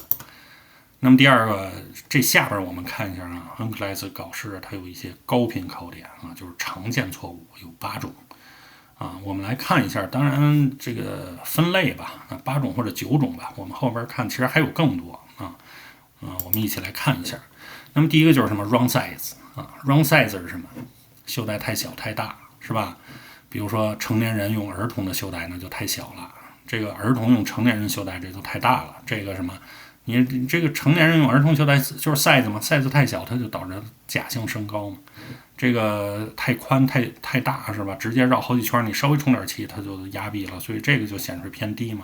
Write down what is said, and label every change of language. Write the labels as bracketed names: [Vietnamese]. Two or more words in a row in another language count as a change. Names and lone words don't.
[Chinese] 那麼第二個，這下邊我們看一下啊，恩克萊斯考試它有一些高頻考點啊，就是常見錯誤有8種啊，我們來看一下，當然這個分類吧，8種或者9種吧，我們後邊看其實還有更多啊，我們一起來看一下。那麼第一個就是什麼 [English] wrong size [Chinese] 啊 ， [English] wrong size [Chinese] 是什麼？袖帶太小太大，是吧？比如說成年人用兒童的袖带那就太小了，這個兒童用成年人袖帶這就太大了。這個什麼，你這個成年人用兒童袖帶就是 size 嘛 ，size 太小它就導致假性升高嘛。這個太寬太大是吧？直接繞好幾圈，你稍微充點氣它就壓閉了，所以這個就顯示偏低嘛。